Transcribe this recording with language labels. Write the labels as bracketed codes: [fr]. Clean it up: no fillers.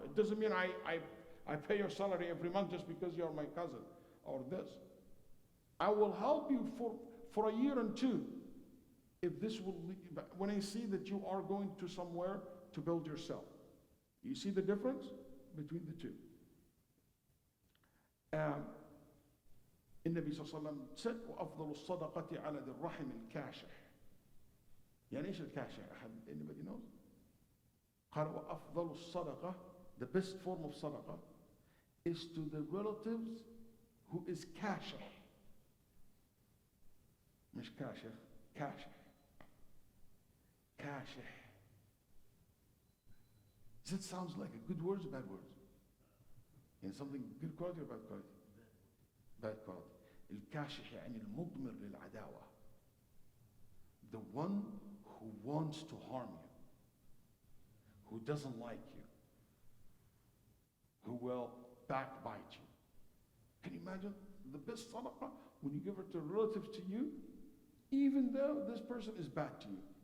[en] It doesn't mean I pay your salary every month just because you're my cousin or this. I will help you for a year and two, if this will, when I see that you are going to somewhere to build yourself. You see the difference between the two? [ar] النبي صلى الله عليه وسلم said وأفضل الصدقة على ذي الرحم الكاشح. يعني إيش الكاشح؟ [en] anybody knows? [ar] قال وأفضل الصدقة, [en] the best form of صدقة is to the relatives who is كاشح. [ar] مش كاشح, كاشح. كاشح. [en] Does it sound like a good words or bad words? [ar] يعني [en] something good quality or bad quality? Bad quality. [ar] الكاشح يعني المضمر للعداوة. [en] The one who wants to harm you, who doesn't like you, who will backbite you. Can you imagine the best sadaqah when you give it to relatives to you, even though this person is bad to you?